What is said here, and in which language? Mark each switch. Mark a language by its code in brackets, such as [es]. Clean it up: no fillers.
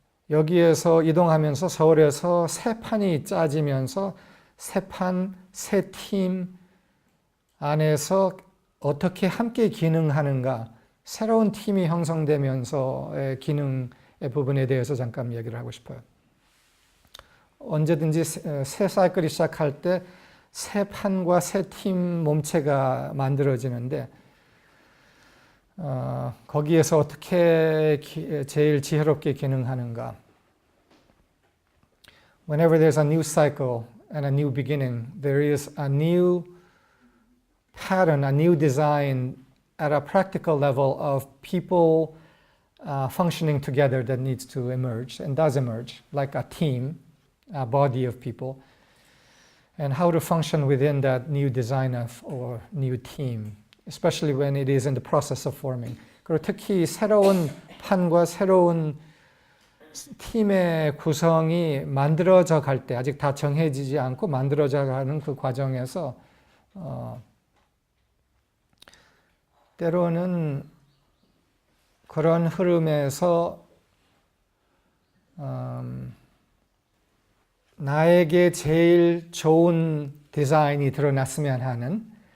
[ko] 여기에서 이동하면서 서울에서 새 판이 짜지면서 새 판, 새 팀 안에서 어떻게 함께 기능하는가, 새로운 팀이 형성되면서의 기능의 부분에 대해서 잠깐 얘기를 하고 싶어요. 언제든지 새 사이클이 시작할 때 새 판과 새 팀 몸체가 만들어지는데 거기에서 어떻게 제일 지혜롭게 기능하는가. [en] Whenever there's a new cycle and a new beginning, there is a new pattern, a new design at a practical level of people functioning together that needs to emerge and does emerge, like a team, a body of people, and how to function within that new design or new team, especially when it is in the process of forming. [ko] 그리고 특히 새로운 판과 새로운 팀의 구성이 만들어져 갈 때, 아직 다 정해지지 않고 만들어져 가는 그 과정에서 때로는 그런 흐름에서 나에게 제일 좋은 디자인이 드러났으면 하는